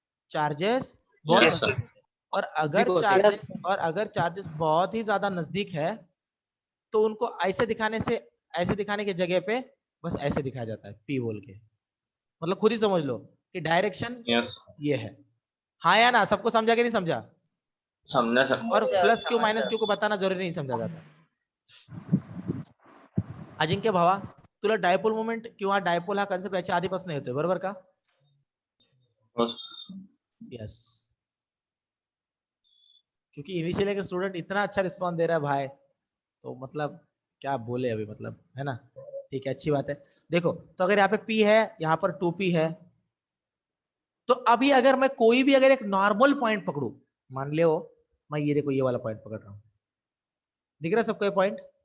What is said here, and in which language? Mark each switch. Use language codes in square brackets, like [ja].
[hi] Charges बहुत नजदीक। और अगर चार्जेस बहुत ही ज्यादा नजदीक है तो उनको ऐसे दिखाने से, ऐसे दिखाने की जगह पे बस ऐसे दिखाया जाता है, पी बोल के। मतलब खुद ही समझ लो कि डायरेक्शन ये है। हाँ या ना? सबको समझा कि नहीं समझा? समझा सर। और प्लस क्यू माइनस क्यू को बताना जरूरी नहीं समझा जाता। [mr] अजिंक्य भावा, तुला डायपोल मोमेंट किंवा डायपोल हा कन्सेप्ट याच्या आधीपासून येतोय, बरोबर का? [hi] यस, क्योंकि इनिशियली का स्टूडेंट इतना अच्छा रिस्पॉन्स दे रहा है भाई, तो मतलब क्या बोले अभी, मतलब है ना। ठीक है, अच्छी बात है। देखो तो अगर यहाँ पे P है, यहाँ पर 2p है, तो अभी अगर मैं कोई भी अगर एक नॉर्मल पॉइंट पकड़ू, मान लो मैं ये देखो ये वाला पॉइंट पकड़ रहा हूँ, दिख रहा है सबको ये पॉइंट?